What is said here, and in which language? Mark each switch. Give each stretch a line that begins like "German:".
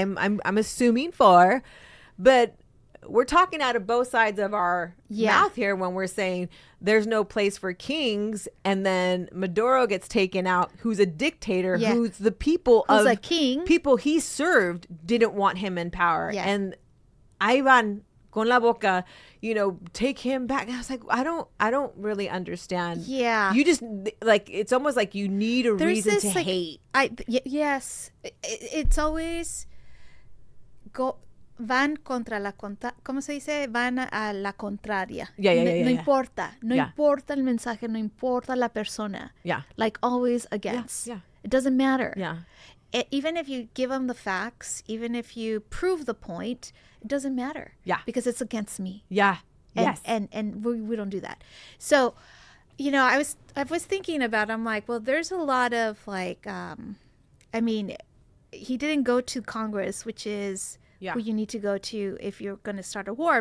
English: I'm assuming but we're talking out of both sides of our mouth here when we're saying there's no place for kings, and then Maduro gets taken out, who's a dictator, who's the people who's of a king, people he served didn't want him in power, and
Spanish: Ivan con la boca,
English: take him back. And I was like, I don't really understand. Yeah. You just like, it's almost like you need a reason to hate. Yes.
Spanish: It's always van contra la ¿cómo se dice? Van a la contraria. No importa. No importa el mensaje, no importa la persona.
English: Yeah. Like always against. Yeah. It doesn't matter. Yeah. Even if you give them the facts, even if you prove the point, it doesn't matter. Yeah. Because it's against me. Yeah. And we don't do that. So, I was thinking about, I'm like, well, there's a lot of like, he didn't go to Congress, which is who you need to go to if you're going to start a war.